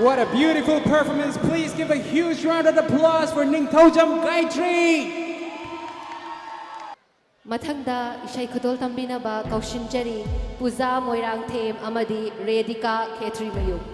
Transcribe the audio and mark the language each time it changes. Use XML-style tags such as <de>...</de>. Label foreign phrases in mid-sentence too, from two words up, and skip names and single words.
<en>beautiful performance. Please give a huge round of applause for Ningthojam Gayatri.</en> <mni>Mathangda Ishai Khudol Tambinaba Kaushinjari Puja Moirang Them Amadi Redika Khetri Mayu.</mni>